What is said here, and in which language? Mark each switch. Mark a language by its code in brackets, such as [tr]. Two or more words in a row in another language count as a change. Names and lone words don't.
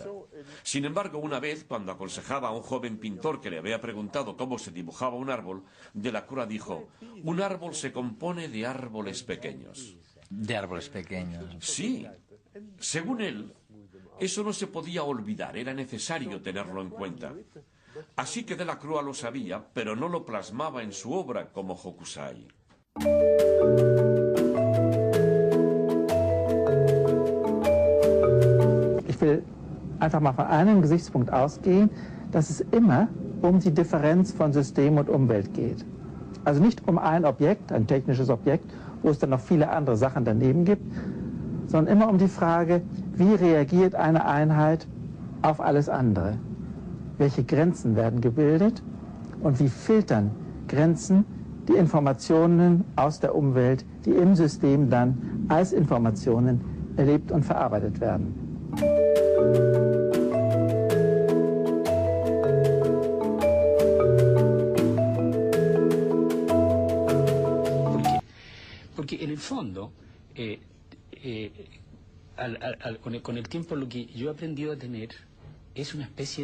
[es] Sin embargo, una vez, cuando aconsejaba a un joven pintor que le había preguntado cómo se dibujaba un árbol, Delacroix dijo: un árbol se compone de árboles pequeños. De árboles pequeños. Sí. Según él, eso no se podía olvidar, era necesario tenerlo en cuenta. Así que Delacroix lo sabía, pero no lo plasmaba en su obra como Hokusai. [de] Ich will einfach mal von einem Gesichtspunkt ausgehen, dass es immer die Differenz von System und Umwelt geht. Also nicht ein Objekt, ein technisches Objekt, wo es dann noch viele andere Sachen daneben gibt, sondern immer die Frage, wie reagiert eine Einheit auf alles andere? Welche Grenzen werden gebildet und wie filtern Grenzen die Informationen aus der Umwelt, die im System dann als Informationen erlebt und verarbeitet werden. [es] Porque en el fondo, con el tiempo lo que yo he aprendido a tener es una especie